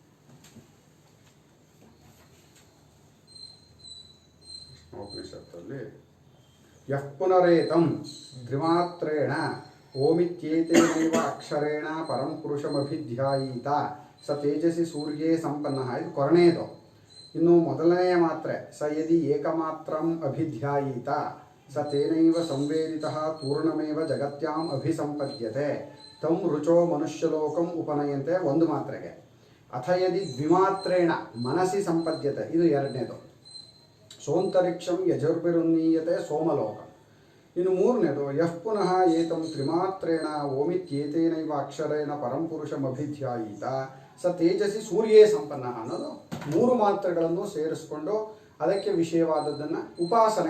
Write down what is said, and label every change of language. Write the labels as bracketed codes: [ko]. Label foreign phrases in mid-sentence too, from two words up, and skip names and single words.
[sa] ಪ್ರಶ್ನೋಪನಿಷತ್ತಲ್ಲಿ ಯಃ ಪುನರೇತಂ ತ್ರಿಮಾತ್ರೇಣ ಓಮಿತ್ಯೇತೇನೈವ ಅಕ್ಷರೇಣ ಪರಂ ಪುರುಷಮಭಿಧ್ಯಾಯೀತ ಸ ತೇಜಸಿ ಸೂರ್ಯೇ ಸಂಪನ್ನ. [kn] ಇದು ಕೊರನೇದು. ಇನ್ನು ಮೊದಲನೆಯ ಮಾತ್ರೆ [sa] ಸ ಯದಿ ಏಕಮಾತ್ರಂ ಅಭಿಧ್ಯಾಯೀತ ಸ ತೇನೈವ ಸಂವೇದಿತಃ ಪೂರ್ಣಮೇವ ಜಗತ್ಯಾಂ ಅಭಿಸಂಪದ್ಯತೆ ತಂ ರುಚೋ ಮನುಷ್ಯಲೋಕಂ ಉಪನಯಂತೆ [kn] ಒಂದು ಮಾತ್ರೆಗೆ. [sa] ಅಥ ಯದಿ ದ್ವಿಮಾತ್ರೇಣ ಮನಸಿ ಸಂಪದ್ಯತೆ, [kn] ಇದು ಎರಡನೇದು. [sa] ಸೋಂತರಿಕ್ಷಂ ಯಜುರ್ಭಿರುನ್ನೀಯತೆ ಸೋಮಲೋಕಂ. [kn] ಇನ್ನು ಮೂರನೇದು [sa] ಯಃ ಪುನಃ ಏತಂ ತ್ರಿಮಾತ್ರೇಣ ಓಮಿತ್ಯೇತೇನೈವ ಅಕ್ಷರೇಣ ಪರಂಪುರುಷಮಭಿಧ್ಯಾಯೀತ ಸ ತೇಜಸಿ ಸೂರ್ಯೇ ಸಂಪನ್ನ [kn] ಅನ್ನೋದು 3 ಮಾತ್ರೆಗಳನ್ನು ಸೇರಿಸ್ಕೊಂಡು ಅದಕ್ಕೆ ವಿಷಯವಾದದ್ದನ್ನು ಉಪಾಸನೆ.